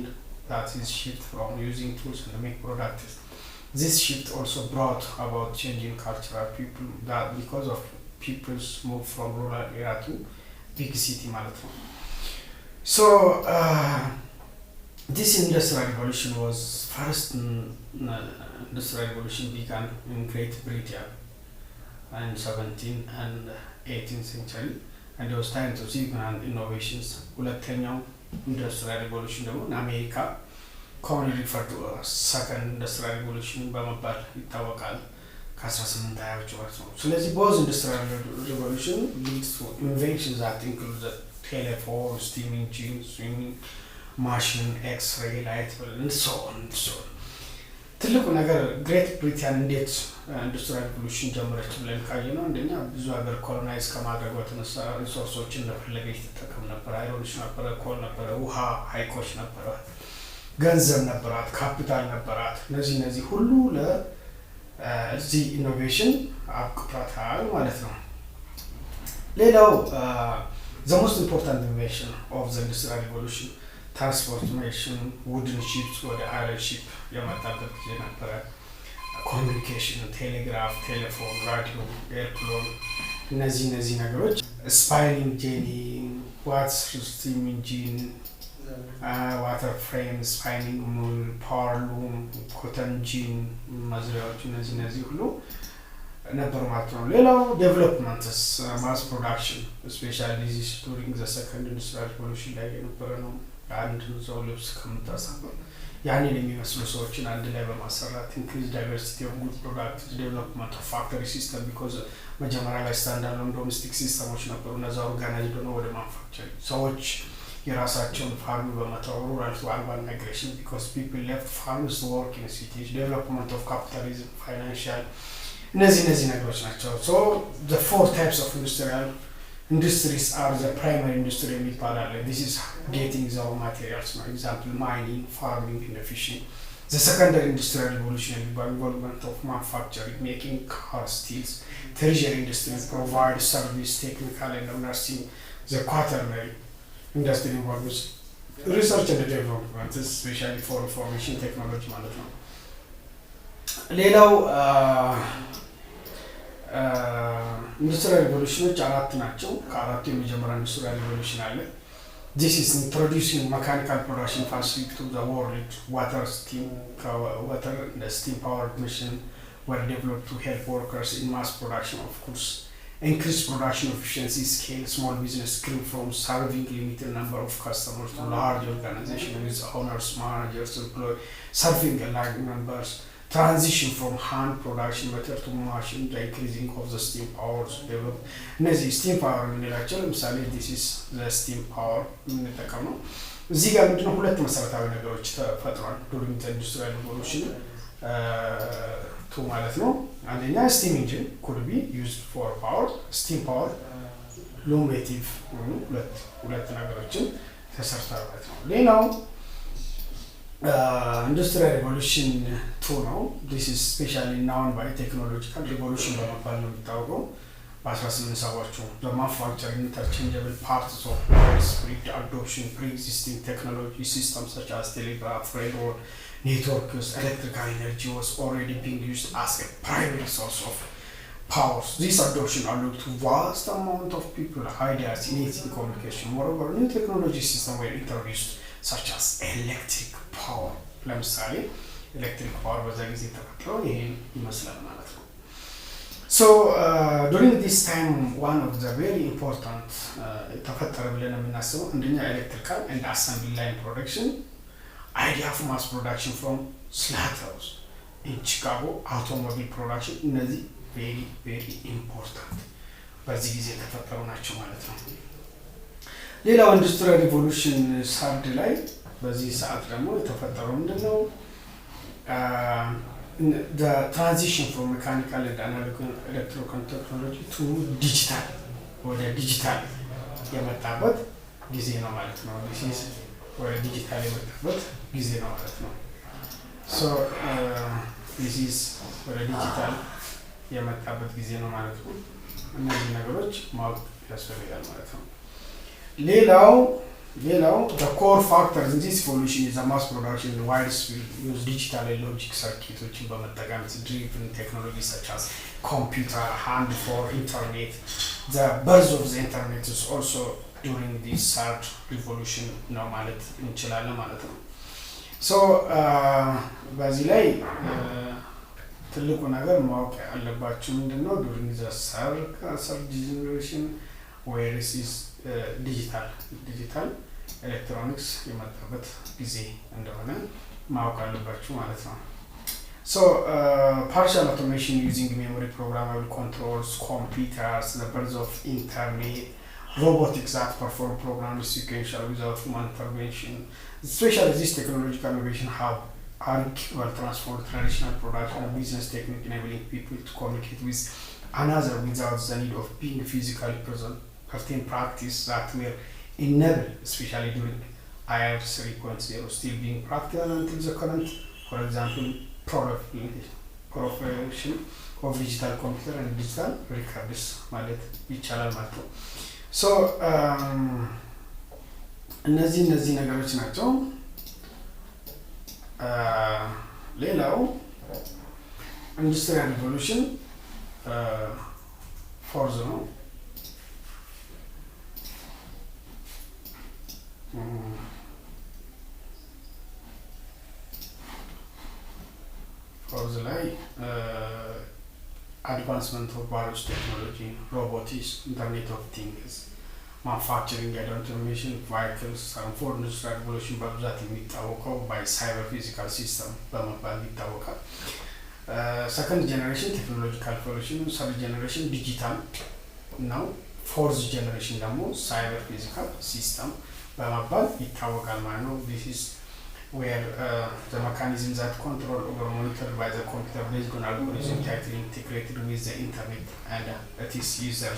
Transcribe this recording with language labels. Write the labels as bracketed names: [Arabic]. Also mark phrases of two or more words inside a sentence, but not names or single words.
[English] That is shift from using tools and make products. This shift also brought about changing cultural people, that because of people's move from rural area to big city [Amharic] ማለት ነው። [English] So this industrial revolution was first industrial revolution began in Great Britain in 17th and 18th century, and it was time to see innovations. ሁለተኛው industrial revolution ደግሞ in America commonly referred to as second industrial revolution [Amharic] በመባል ይታወቃል ከ1820ዎቹ ማለት ነው ስለዚህ [English] both industrial revolution leads to inventions that include the telephone steam engine swimming machine x-ray light and so on [Amharic] ትልቁ ነገር ግሬት ብሪታን እንዴት [English] industrial revolution [Amharic] ጀመረች ብለን ካየነው እንደኛ ብዙ ሀገር ኮሎናይዝ ከማድረግ ወተነሳ ሪሶርሶችን እንደፈለገች ትጠቀም ነበር አይሮንሽ ነበር ኮል ነበር ውሃ ሃይኮች ነበር ገንዘብ ነበራት ካፒታል ነበራት እነዚህ ሁሉ ለዚህ ኢኖቬሽን አብቅቷታል ማለት ነው ሌላው [English] the most important invention of the industrial revolution transformation wooden ships ወደ iron ship [Amharic] የመጣበት ጊዜ ነበረ [English] communication telegraph telephone radio airplane [Amharic] እነዚህ ነገሮች [English] spinning jenny water steam engine water frame spinning mill power loom cotton [Amharic] gin ማዝሪያዎች እነዚህ ሁሉ ነበር ማለት ነው ሌላው [English] developments mass production especially this is during the second industrial revolution [Amharic] ላይ የነበረ ነው አንድ ሰው ልብስ ከምታሳባ ያንን የሚመስሉ ሰዎችን አንድ ላይ በማሰራት [English] increase diversity of good products development of factory system because [Amharic] መጀመሪያ ላይ [English] standard domestic systems [Amharic] ነበሩ እነዛ ኦርጋናይዝድ ሆነው ወደ ማኑፋክቸሪንግ ሰዎች የራሳቸውን ፋርም [English] በመተው rural to urban migration because people left farms to work in cities development of capitalism financial እነዚህ [Amharic] ነገሮች ናቸው [English] so the four types of industries are the primary industry የሚባላል this is getting the raw materials for example mining farming and fishing the secondary industrial revolution involvement of manufacturing making cars steels tertiary industry provide service technical and nursing the quaternary industry involves research and development especially for information technology [Amharic] ማለት ነው [English] ሌላው industrial revolutionዎች [Amharic] አራት ናቸው ከአራቱ የመጀመሪያ [English] industrial revolution አለ this is introducing mechanical production facility to the world water and steam powered machine were developed to help workers in mass production of goods increase production efficiency scale small business grew from serving limited number of customers to large organization with owners managers employees serving large numbers transition from hand production method to machine the increasing of the steam power develop እነዚህ steam power [Amharic] የምንላቸው ለምሳሌ [English] this is the steam power [Amharic] የምንጠቀመው እዚህ ጋር ምንድነው ሁለት መሰረታዊ ነገሮች ተፈጥሯል [English] during the industrial revolution [Amharic] ማለት ነው አንደኛ [English] steam engine could be used for power steam power luminative [Amharic] ሁለት ነገሮችን ተሰርቷል ማለት ነው ሌላው [English] industrial revolution 2 ነው this is especially known by technological revolution [Amharic] በመባል ነው የሚታወቀው በ1870ዎቹ [English] the manufacturing interchangeable parts of widespread adoption pre-existing technology systems such as telegraph railroad networks electrical energy was already being used as a primary source of power this adoption allowed to vast amount of people ideas in easy communication moreover new technology systems were introduced such as electric power [Amharic] ለምሳሌ [English] electric power [Amharic] በዛ ጊዜ ተፈጥሮ ይሄን ይመስላል ማለት ነው [English] so during this time one of the very important [Amharic] ተፈጠረ ብለን የምናስበው አንደኛ [English] electrical and assembly line production idea of mass production from Slaughterhouse in Chicago automobile production እነዚህ very very important [Amharic] በዚህ ጊዜ ተፈጠሩ ናቸው ማለት ነው ሌላው [English] industrial revolution third [Amharic] ላይ በዚህ ሰዓት ደግሞ የተፈጠረው ምንድነው [English] the transition from mechanical and analog electrical technology to digital [Amharic] ወደ ዲጂታል የመጣበት ጊዜ ነው ማለት ነው [English] this is [Amharic] ወደ ዲጂታል የመጣበት ጊዜ ነው ማለት ነው [English] so this is [Amharic] ወደ ዲጂታል የመጣበት ጊዜ ነው ማለት ነው እነዚህ ነገሮች ማወቅ ያስፈልጋል ማለት ነው ሌላው [English] the core factors in this evolution is the mass production and widespread use digital and logic circuits በመጠቀም driven technologies such as computer hand for internet the birth of the internet is also during this third revolution [Amharic] ነው ማለት እንችላለን ማለት ነው [English] so [Amharic] በዚህ ላይ ትልቁ ነገር ማወቅ ያለባችሁ ምንድነው [English] during the third generation where this is digital electronics [Amharic] የመጣበት ጊዜ እንደሆነ ማወቅ አለባችሁ ማለት ነው። [English] So partial automation using memory programmable controls, computers, the birth of internet, robotics that perform programs sequential without human intervention. Especially this technological innovation have will transform traditional production and business technique, enabling people to communicate with another without the need of being physically present. Certain practice that were enabled, especially during IR 3.0, still being practical until the current. For example, proliferation of digital computer and digital records [Amharic] ማለት ይቻላል ማለት ነው። ሶ እነዚህ ነገሮች ናቸው። ሌላው [English] industrial revolution fourth ነው። ፎርዝ ላይ advancement of various technology, robotics, internet of things, manufacturing and automation, vehicles, and for industrial revolution [Amharic] በብዛት የሚታወቀው [English] by cyber physical system [Amharic] በመባል ይታወቃል። [English] second generation technological revolution, third generation digital ነው። fourth generation ደግሞ cyber physical system [Amharic] በመባል ይታወቃል ማለት ነው። [English] this is where the mechanisms that control or monitored by the computer based on algorithms tightly integrated with the internet and its users.